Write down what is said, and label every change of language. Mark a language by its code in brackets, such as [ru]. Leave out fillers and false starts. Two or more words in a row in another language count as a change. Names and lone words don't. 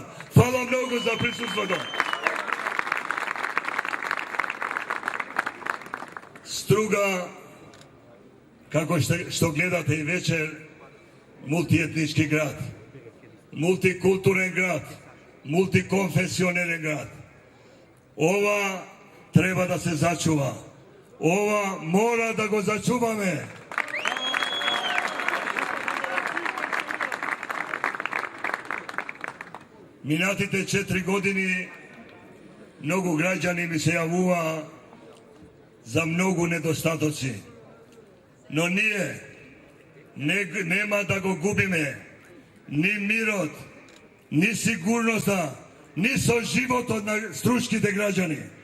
[mk] Хвала многу за присуство. Струга, како што гледате и вечер, мултиетнички град, мултикултурен град, мултиконфесионерен град. Ова треба да се зачува. Ова мора да го зачуваме. Минатите 4 години много граѓани ми се јавува за многу недостатоци. Но ние нема да го губиме ни мирот, ни сигурноста, ни со животот на струшките граѓани.